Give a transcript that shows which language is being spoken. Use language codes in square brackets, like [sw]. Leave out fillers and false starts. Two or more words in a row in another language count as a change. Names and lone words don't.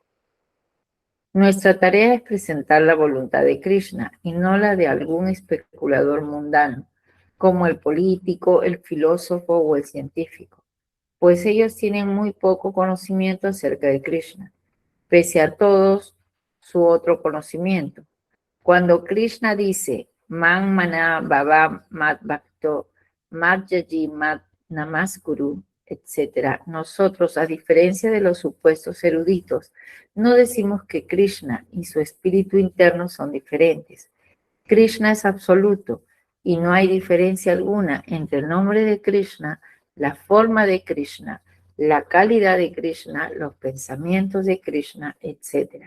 [es] Nuestra tarea es presentar la voluntad de Krishna y no la de algún especulador mundano, como el político, el filósofo o el científico, pues ellos tienen muy poco conocimiento acerca de Krishna, pese a todos su otro conocimiento. Cuando Krishna dice, [sa] मन्मना भव मद्भक्तो मद्याजी मां नमस्कुरु, [es] etc., nosotros, a diferencia de los supuestos eruditos, no decimos que Krishna y su espíritu interno son diferentes. Krishna es absoluto y no hay diferencia alguna entre el nombre de Krishna, la forma de Krishna, la calidad de Krishna, los pensamientos de Krishna, etc.